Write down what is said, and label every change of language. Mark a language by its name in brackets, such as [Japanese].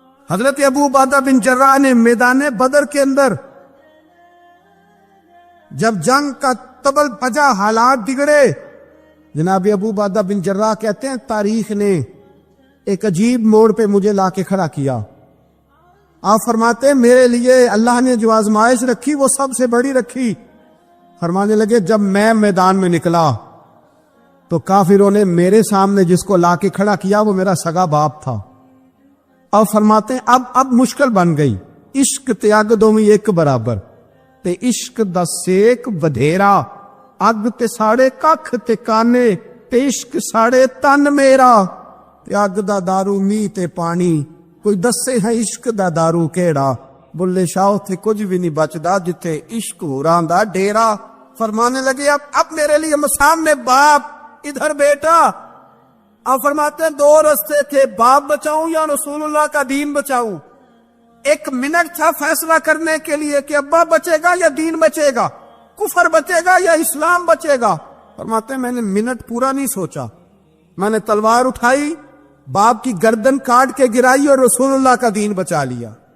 [Urdu] حضرت ابو عبیدہ بن جراح نے میدان بدر کے اندر جب جنگ کا تبل بجا, حالات بگڑے, جناب ابو عبیدہ بن جراح کہتے ہیں تاریخ نے ایک عجیب موڑ پہ مجھے لا کے کھڑا کیا. آپ فرماتے ہیں میرے لیے اللہ نے جو آزمائش رکھی وہ سب سے بڑی رکھی. فرمانے لگے جب میں میدان میں نکلا تو کافروں نے میرے سامنے جس کو لا کے کھڑا کیا وہ میرا سگا باپ تھا. اب فرماتے ہیں اب مشکل بن گئی, [Punjabi] عشق تیاگ دومی ایک برابر, تے عشق دا سیک بدھیرا, اگ تے ساڑے ککھ تے کانے, تے عشق ساڑے تن میرا, تے اگ دا دارو می تے پانی, کوئی دسے ہے عشق دا دارو کیڑا, بلے شاہ تے کچھ بھی نہیں بچدا جتے عشق ہوراں دا ڈیرا. [Urdu] فرمانے لگے اب میرے لیے سامنے باپ, ادھر بیٹا. اب فرماتے ہیں 2 رستے تھے, باپ بچاؤں یا رسول اللہ کا دین بچاؤں. 1 منٹ تھا فیصلہ کرنے کے لیے کہ ابا بچے گا یا دین بچے گا, کفر بچے گا یا اسلام بچے گا. فرماتے ہیں میں نے منٹ پورا نہیں سوچا, میں نے تلوار اٹھائی, باپ کی گردن کاٹ کے گرائی اور رسول اللہ کا دین بچا لیا.